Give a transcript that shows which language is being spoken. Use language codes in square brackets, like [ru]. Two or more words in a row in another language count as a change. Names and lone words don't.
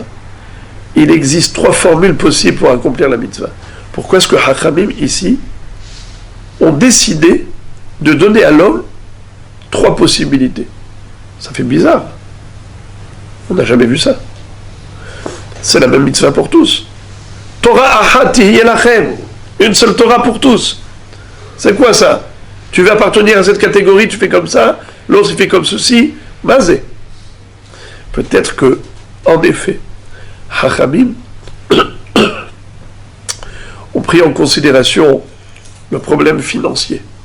[fr] Il existe 3 formules possibles pour accomplir la mitzvah. Pourquoi est-ce que Hachamim, ici, ont décidé de donner à l'homme 3 possibilités? Ça fait bizarre. On n'a jamais vu ça. C'est la même mitzvah pour tous. [he] תורה אחת יהיה לכם. [fr] Une seule Torah pour tous. C'est quoi ça? Tu veux appartenir à cette catégorie, tu fais comme ça, l'autre il fait comme ceci, mazé. Peut-être que, en effet, Hachamim ont pris en considération le problème financier.